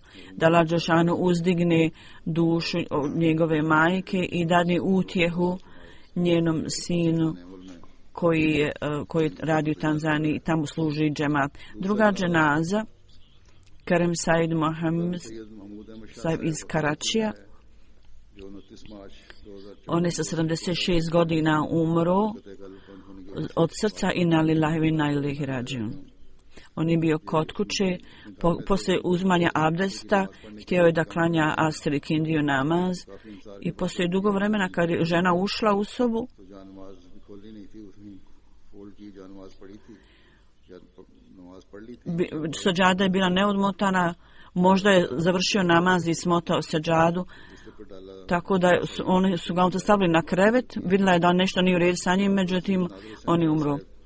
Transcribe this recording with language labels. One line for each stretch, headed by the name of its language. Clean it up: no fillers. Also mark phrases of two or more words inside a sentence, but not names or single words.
Bosnian: Da Allah dželešanu uzdigne dušu njegove majke i dadne utjehu njenom sinu koji radi u Tanzaniji i tamo služi džemat. Druga dženaza, Karim Said Mohammed Saib iz Karačija. On je sa 76 godina umro od srca,
Arabic: إنا لله وإنا إليه راجعون.
Bosnian: On je bio kod kuće, poslije uzmanja abdesta, htio je da klanja Asr i Kindiju namaz i poslije dugo vremena kad je žena ušla u sobu, sađada je bila neodmotana, možda je završio namaz i smotao sađadu, tako da oni su ga stavili na krevet, vidjela je da nešto nije u redu sa njim, međutim on je umro.